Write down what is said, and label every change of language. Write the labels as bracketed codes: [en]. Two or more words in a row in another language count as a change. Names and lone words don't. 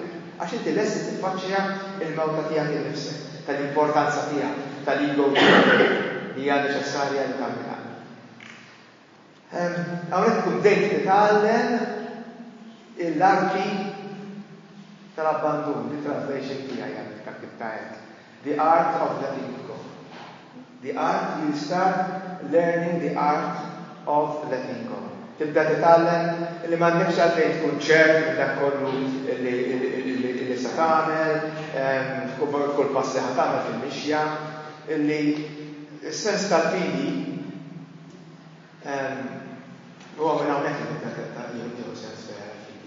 [mt] Għax inti lesti tiffaċċja il-mewta tiegħek innifsek, tal-importanza tiegħek, tal-ego tiegħek li hija neċessarja li tagħmilha. Hawnhekk tkun dejn titgħallem l-arti tal-abbandun, translation tiegħi dak tajjeb. [en] The art of letting go. The art, you start learning the art of letting go. [mt] Tibda titgħallem li m'għandekx għalfejn tkun ċert dak kollu li se tagħmel, kull pass li ħatamel fil-mixja, li s-sens tal-fidi huwa minn hawnhekk li tagħmel sens fil-fidi.